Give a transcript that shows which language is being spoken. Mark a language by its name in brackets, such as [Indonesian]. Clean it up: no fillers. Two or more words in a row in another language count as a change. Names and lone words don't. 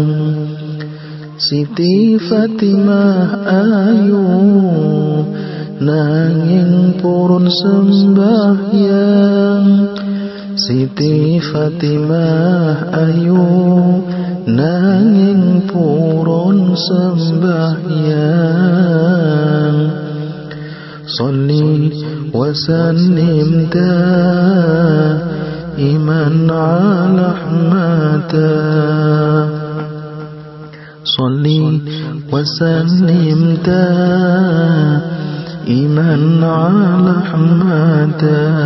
[Javanese] Siti Fatimah ayu nanging purun sembahyang. Siti Fatimah ayu nanging purun sembahyang. [Arabic] صلّ وسلّم دائما على أحمد. صلّ وسلّم دائما على أحمد.